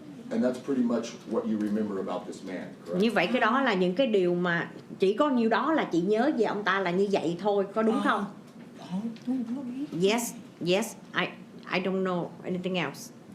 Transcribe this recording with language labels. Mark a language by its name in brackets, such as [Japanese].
[English] And that's pretty much what you remember about this man, correct? [Vietnamese] Như vậy cái đó là những cái điều mà chỉ có nhiêu đó là chị nhớ về ông ta là như vậy thôi, có đúng không? Tôi không có biết. [English] Yes, I don't know anything else.